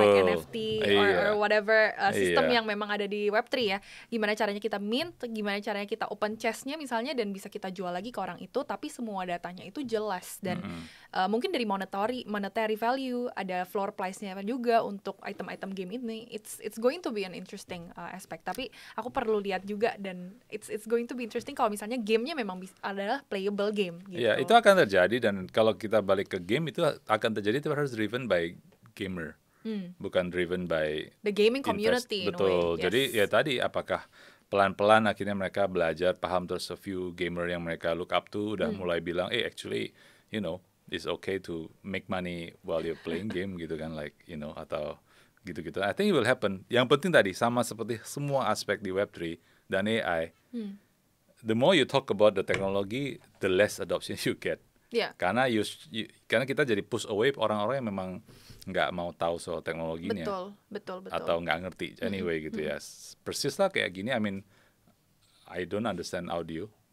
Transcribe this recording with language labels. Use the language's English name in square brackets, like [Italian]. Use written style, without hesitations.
[English] like NFT or whatever sistem [Indonesian] Iya. yang memang ada di Web3 ya. Gimana caranya kita mint, gimana caranya kita open chest-nya misalnya, dan bisa kita jual lagi ke orang itu, tapi semua datanya itu jelas. Dan mungkin dari monetary value, ada floor price-nya juga untuk item-item game ini. [English] It's going to be an interesting aspect. [Indonesian] Tapi aku perlu lihat juga, dan [English] it's going to be interesting [Indonesian] kalau misalnya gamenya memang adalah playable game gitu. Ya, itu akan terjadi, dan kalau kita balik ke game itu akan terjadi, itu harus [English] driven by gamer, [Indonesian] bukan driven by [English] The gaming community in a way. [Indonesian] Betul. [English] Yes. [Indonesian] Jadi ya tadi, apakah pelan-pelan akhirnya mereka belajar paham, terus [English] a few gamer [Indonesian] yang mereka [English] look up to [Indonesian] udah mulai bilang, [English] actually, you know, it's okay to make money while you're playing game [Indonesian] gitu kan, [English] like, you know, [Indonesian] atau gitu-gitu. [English] I think it will happen. [Indonesian] Yang penting tadi, sama seperti semua aspek di Web3 dan AI, [English] the more you talk about the technology, the less adoption you get. Yeah. [Indonesian] Karena karena kita jadi push away orang-orang yang memang nggak mau tahu soal teknologinya, Betul. atau nggak ngerti anyway gitu ya. Persis lah kayak gini. [English] I mean, I don't understand audio.